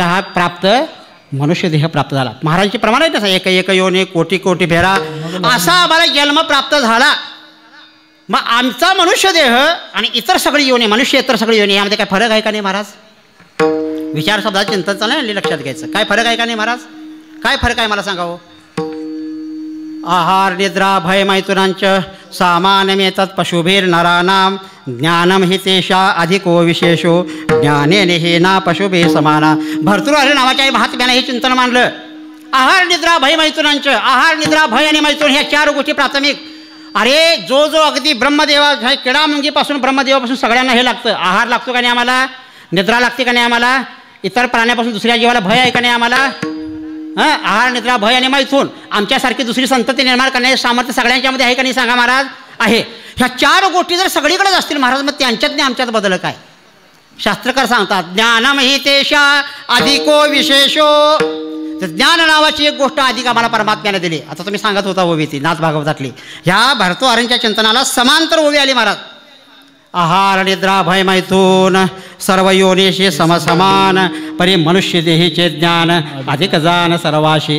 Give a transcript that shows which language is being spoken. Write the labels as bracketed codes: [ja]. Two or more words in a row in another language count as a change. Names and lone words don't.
[mr] हा प्राप्त मनुष्य देह प्राप्त झाला। महाराजांची प्रमाण आहे तसं, एक योनी कोटी कोटी फेरा असा आम्हाला जन्म प्राप्त झाला। मग आमचा मनुष्य देह आणि इतर सगळी योनी, मनुष्य इतर सगळी योनी, यामध्ये काय फरक आहे का नाही महाराज? विचार शब्दाचं चिंतन चालू आहे, लक्षात घ्यायचं, काय फरक आहे का नाही महाराज? काय फरक आहे मला सांगावं? [sa] आहार निद्रा भय मैथुनांच सामान्यमेतत् पशुभिर्नराणां ज्ञानम हि तेषा अधिको विशेषो ज्ञानेन हि ना पशुभि समाना. [mr] भर्तृहरी नावाच्या महात्म्याने हे चिंतन मांडलं. [sa] आहार निद्रा भय मैथुनांच, [mr] आहार निद्रा भय आणि मैथुन ह्या 4 गोष्टी प्राथमिक. अरे जो अगदी ब्रह्मदेवा किडा मुंगीपासून ब्रह्मदेवापासून सगळ्यांना हे लागतं. आहार लागतो का नाही आम्हाला, निद्रा लागते का नाही आम्हाला, इतर प्राण्यापासून दुसऱ्या जीवाला भय आहे का नाही आम्हाला. आहार निद्रा भय आणि मैथून आमच्यासारखी दुसरी संतती निर्माण करण्याचे सामर्थ्य सगळ्यांच्यामध्ये आहे का नाही सांगा महाराज. आहे. ह्या 4 गोष्टी जर सगळीकडेच असतील महाराज मग त्यांच्यात नाही आमच्यात बदल काय. शास्त्रकार सांगतात [sa] ज्ञानम हि तेषा अधिको विशेषो. [mr] ज्ञान नावाची एक गोष्ट अधिक आम्हाला परमात्म्याने दिली. आता तुम्ही सांगत होता ओवी ती नाथ भागवतातली. ह्या भर्तृहरींच्या चिंतनाला समांतर ओवी आली महाराज. आहार निद्रा भय मैथून सर्व योनीशी समसमान परी मनुष्य देहीचे ज्ञान अधिक जाण सर्वाशी.